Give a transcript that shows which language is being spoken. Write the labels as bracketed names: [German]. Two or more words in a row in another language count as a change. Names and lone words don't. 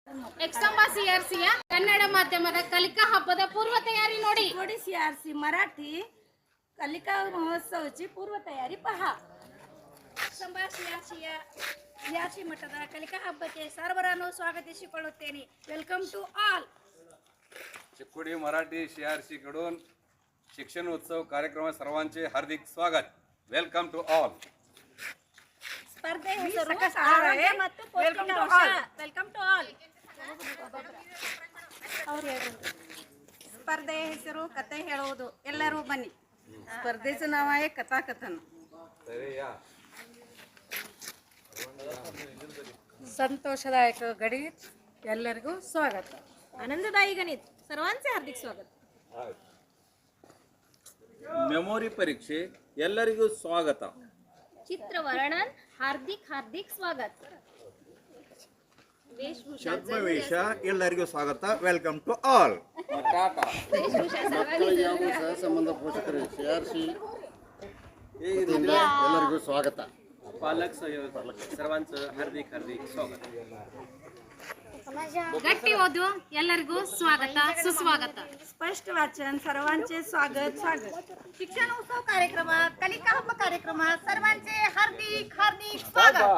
[Kannada] ಎಕ್ಸಂಬ ಸಿಆರ್ಸಿಯ ಕನ್ನಡ ಮಾಧ್ಯಮದ ಕಲಿಕಾ ಹಬ್ಬದ ಪೂರ್ವ तयारी ನೋಡಿ [Marathi] सीआरसी मराठी कलिका महोत्सवाची पूर्व तयारी पहा. [Kannada] ಸಂಭಾ ಸಿಆರ್ಸಿ ಮಟ್ಟದ ಕಲಿಕಾ ಹಬ್ಬಕ್ಕೆ ಸರ್ವರನ್ನು ಸ್ವಾಗತಿಸಿಕೊಳ್ಳುತ್ತೇನೆ. [English] welcome to all. [Marathi] चिकोडी मराठी सीआरसी कडून शिक्षण उत्सव कार्यक्रमात सर्वांचे हार्दिक स्वागत. [English] welcome to all. [Kannada] ಸ್ಪರ್ಧೆ ಹೆಸರು ಮತ್ತು [English] welcome to all. welcome to all. [Kannada] स्पर्धे ಹೆಸರು ಕತೆ ಹೇಳುವುದು. ಎಲ್ಲರೂ ಬನ್ನಿ. [Marathi] स्पर्धेचं नाव आहे कथाकथन. [Kannada] ಸಂತೋಷದಾಯಕ ಗಣಿತ ಎಲ್ಲರಿಗೂ ಸ್ವಾಗತ. [Marathi] आनंददायी गणित सर्वांचे हार्दिक स्वागत. [Kannada] ಮೆಮೊರಿ ಪರೀಕ್ಷೆ ಎಲ್ಲರಿಗೂ ಸ್ವಾಗತ. [Marathi] चित्रवर्णन हार्दिक स्वागत. [Kannada] ವೇಷ ಎಲ್ಲರಿಗೂ ಸ್ವಾಗತ. [English] welcome to all. [Kannada] ಸಂಬಂಧ ಪೋಷಕರು ಸಿಆರ್ಸಿ ಎಲ್ಲರಿಗೂ ಸ್ವಾಗತ. [Marathi] पालक सर्वांचं हार्दिक स्वागत. [Kannada] ಗಟ್ಟಿ ಓದು ಎಲ್ಲರಿಗೂ ಸ್ವಾಗತ ಸುಸ್ವಾಗತ. [Marathi] स्पष्ट वाचन सर्वांचे स्वागत. शिक्षण उत्सव कार्यक्रमात कलिका हब्ब कार्यक्रमात सर्वांचे हार्दिक स्वागत.